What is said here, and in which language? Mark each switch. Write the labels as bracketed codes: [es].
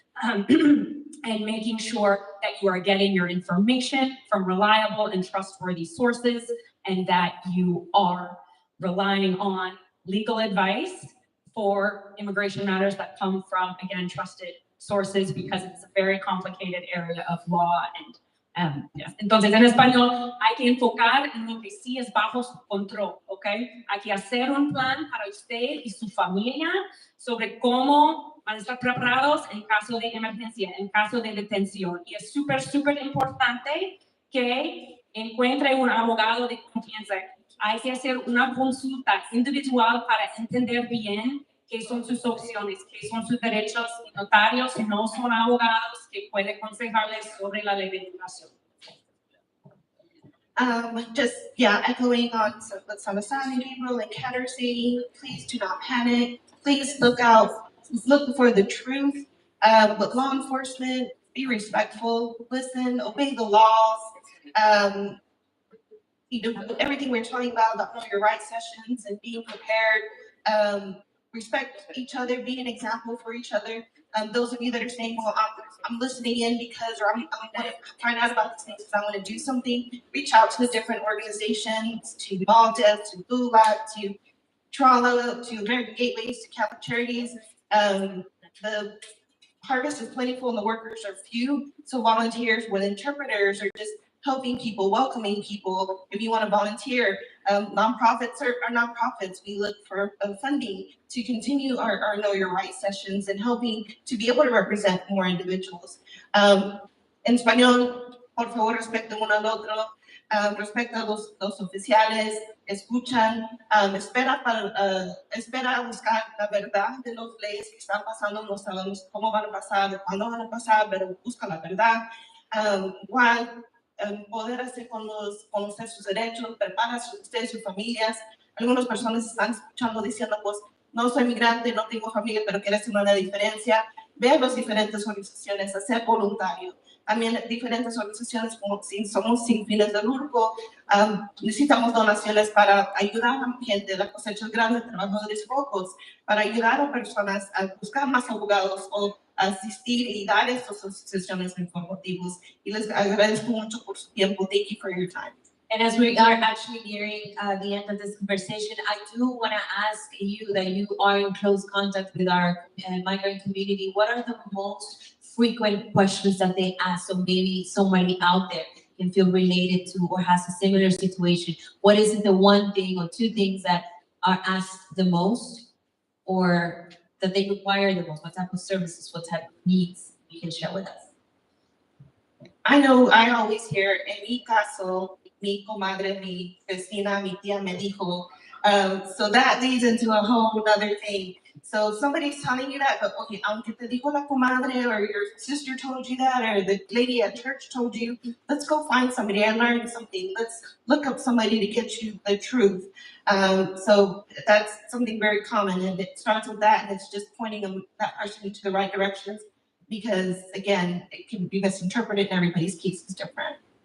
[en] and making sure that you are getting your information from reliable and trustworthy sources, and that you are relying on legal advice for immigration matters that come from, again, trusted sources, because it's a very complicated area of law. Yes. [es] Entonces, en español, hay que enfocar en lo que sí es bajo su control, ¿ok? Hay que hacer un plan para usted y su familia sobre cómo van a estar preparados en caso de emergencia, en caso de detención. Y es súper importante que encuentre un abogado de confianza. Hay que hacer una consulta individual para entender bien qué son sus opciones, qué son sus derechos. Y notarios no son abogados que pueden aconsejarles sobre la ley de inmigración. [en] Echoing on what Salazar and Gabriel and Kat are saying, please do not panic. Please look for the truth with law enforcement. Be respectful, listen, obey the laws. everything we're talking about know your rights sessions and being prepared, respect each other, be an example for each other. Those of you that are saying, well, I'm listening in because, or I'm going to find out about these things because I want to do something, reach out to the different organizations, to Malta, to LULAC, to TRLA, to American Gateways, to Catholic Charities. The harvest is plentiful and the workers are few. So volunteers with interpreters or just helping people, welcoming people. If you want to volunteer, nonprofits are nonprofits. We look for funding to continue our Know Your Rights sessions and helping to be able to represent more individuals. [es] En español, por favor, respecto uno al otro. Respecto a los oficiales, escuchan, espera a buscar la verdad de las leyes que están pasando, no sabemos cómo van a pasar, cuándo van a pasar, pero busca la verdad. Igual, poder hacer con usted sus derechos, prepara usted sus familias. Algunas personas están escuchando diciendo, pues, no soy migrante, no tengo familia, pero quiero hacer una diferencia. Ve a las diferentes organizaciones, a ser voluntario. También diferentes organizaciones como si somos sin fines de lucro, necesitamos donaciones para ayudar a la gente, la cosecha grande, trabajadores pocos, para ayudar a personas a buscar más abogados o asistir y dar estas asociaciones informativos. Y les agradezco mucho por su tiempo. [en] Thank you for your time. And as we are actually nearing the end of this conversation, I do want to ask you that you are in close contact with our migrant community. What are the most frequent questions that they ask? So maybe somebody out there can feel related to or has a similar situation. What is it the one thing or two things that are asked the most or that they require the most? What type of services, what type of needs you can share with us? I know I always hear, [es] en mi caso, mi comadre, mi vecina, mi tía me dijo. [en] So that leads into a whole other thing. So somebody's telling you that, but okay, [es] aunque te dijo la comadre, [en] or your sister told you that, or the lady at church told you, let's go find somebody and learn something. Let's look up somebody to get you the truth. So that's something very common, and it starts with that, and it's just pointing that person to the right directions, because again, it can be misinterpreted and everybody's case is different.